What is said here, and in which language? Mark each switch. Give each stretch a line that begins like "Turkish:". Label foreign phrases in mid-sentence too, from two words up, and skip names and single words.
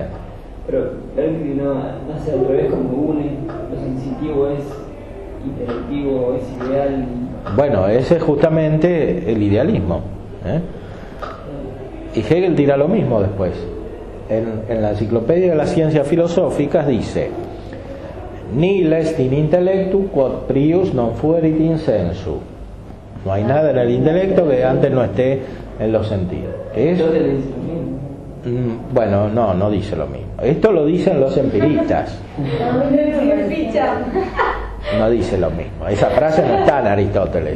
Spanish: Pero Berkeley no hace al revés, como une lo sensitivo es intelectivo, es ideal. Bueno, ese es justamente el idealismo, y Hegel dirá lo mismo después. En la Enciclopedia de las Ciencias Filosóficas dice:
Latin: nihil est in intellectu quod prius non fuerit in sensu.
Spanish: No hay nada en el intelecto que antes no esté en los sentidos. Entonces le dice lo mismo. Bueno, no dice lo mismo. Esto lo dicen los empiristas. No dice lo mismo. Esa frase no está en Aristóteles.